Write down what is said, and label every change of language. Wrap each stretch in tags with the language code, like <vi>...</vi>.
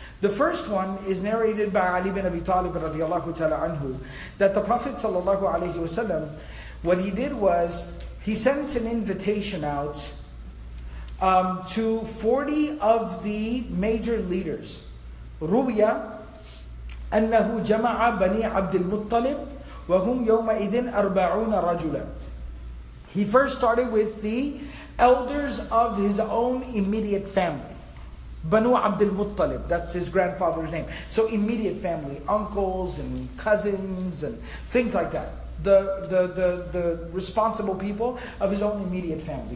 <en>The first one is narrated by Ali bin Abi Talib radiallahu ta'ala anhu, that the Prophet sallallahu alaihi wasallam, what he did was, he sent an invitation out to 40 of the major leaders. Rubiya,</en> <ar>أنه جمع بني عبد المطلب وهم يومئذ 40 رجلا.</ar> <en>He first started with the elders of his own immediate family. Banu Abdul Muttalib, that's his grandfather's name. So immediate family, uncles and cousins and things like that. The responsible people of his own immediate family.</en>